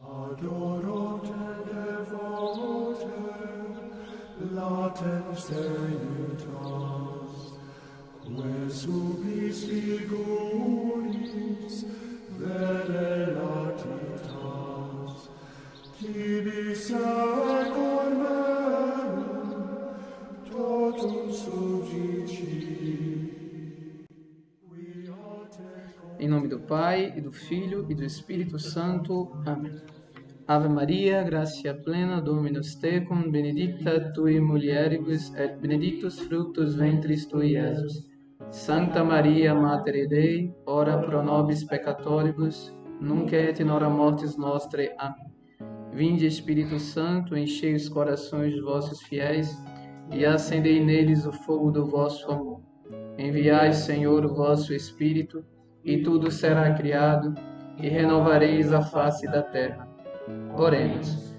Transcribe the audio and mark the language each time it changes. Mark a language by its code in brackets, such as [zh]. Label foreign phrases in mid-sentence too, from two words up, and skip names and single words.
[la] Adorote devote, latem salutas, que subis figuris, vere latitas, tibi secor merum, totum subjici. [pt] Em nome do Pai, e do Filho, e do Espírito Santo. Amém. [la] Ave Maria, gratia plena, Dominus tecum, benedicta tui mulieribus, et benedictus fructus ventris tui, Iesus. Sancta Maria, Mater Dei, ora pro nobis peccatoribus, nunc et in hora mortis nostrae. [pt] Amém. Vinde, Espírito Santo, enchei os corações dos vossos fiéis, e acendei neles o fogo do vosso amor. Enviai, Senhor, o vosso Espírito, e tudo será criado, e renovareis a face da terra. Oremos.